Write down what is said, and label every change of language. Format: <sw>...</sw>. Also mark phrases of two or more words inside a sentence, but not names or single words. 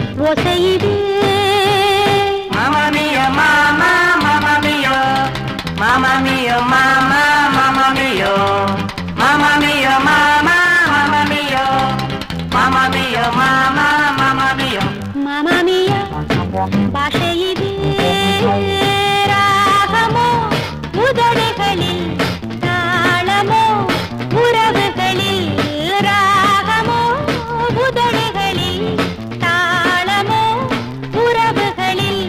<ta>ஓசையுது.</ta> <it>Mamma mia, mamma, mamma mia, mamma mia, mamma, mamma mia, mamma mia, mamma, mamma mia, mamma mia, mamma, mamma mia. mamma mia</it> <ta>பாஷையுது. ராகமோ உதடுகளில், தாளமோ உறவுகளில். ராகமோ உதடுகளில், தாளமோ உறவுகளில்.</ta>